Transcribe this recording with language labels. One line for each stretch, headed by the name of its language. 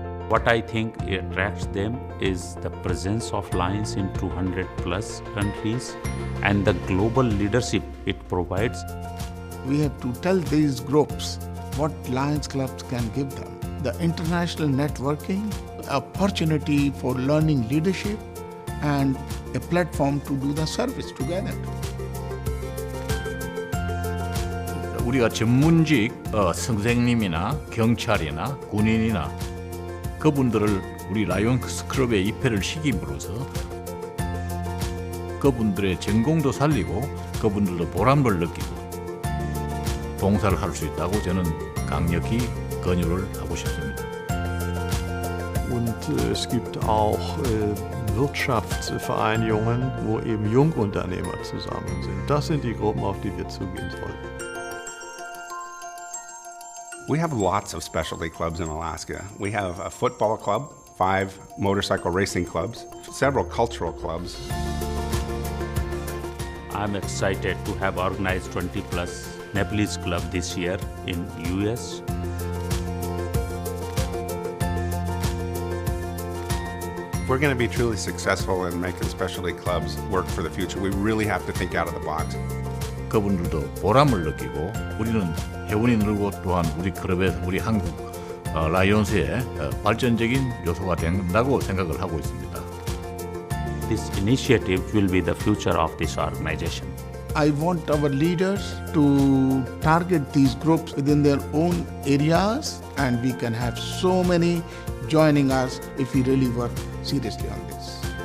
English: What I think attracts them is the presence of Lions in 200 plus countries and the global leadership it provides. We have to tell these groups what Lions clubs can give them. The international networking, opportunity for learning leadership, and a platform to do the service together.
Korean: 우리가 전문직 선생님이나 경찰이나 군인이나 그분들을 우리 라이온스 클럽에 입회를 시킴으로써 그분들의 전공도 살리고 그분들도 보람을 느끼고 봉사를 할 수 있다고 저는 강력히 권유를 하고 싶습니다.
German: Und es gibt auch Wirtschaftsvereinigungen, wo eben Jungunternehmer zusammen sind. Das sind die Gruppen, auf die wir zugehen sollten.
English: We have lots of specialty clubs in Alaska. We have a football club, 5 motorcycle racing clubs, several cultural clubs. I'm excited to have organized 20 plus Nepalese club this year in US. If we're going to be truly successful in making specialty clubs work for the future, we really have to think out of the box.
Korean: 그분들도 보람을 느끼고 우리는 회원이 늘고 또한 우리 클럽에서 우리 한국 라이온스의 발전적인 요소가 된다고 생각을 하고 있습니다.
English: This initiative will be the future of this organization. I want our leaders to target these groups within their own areas, and we can have so many joining us if we really work seriously on this.